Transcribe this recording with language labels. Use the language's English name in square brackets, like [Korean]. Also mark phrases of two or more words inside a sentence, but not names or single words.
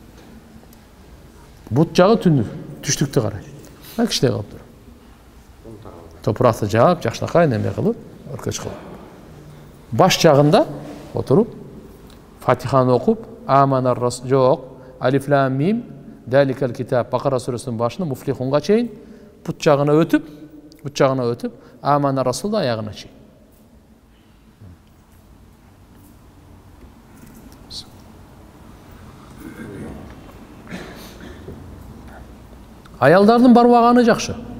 [Kyrgyz] Бут жагы түндүк, түштүктү карайт. Кичине кылып туруп. Топуракты жаап, жакшынакай неме кылып, өркөч кылып. Баш жагында отуруп, Фатиханы окуп, [Arabic] آمن الرسول [Kyrgyz] жок, [Arabic] الم ذلك الكتاب, [Kyrgyz] Бакара сүрөсүнүн башына муфлихунга чейин, бут жагына өтүп, [Arabic] آمن الرسول [Kyrgyz] да аягына чейин. Аялдардын барбаганы жакшы.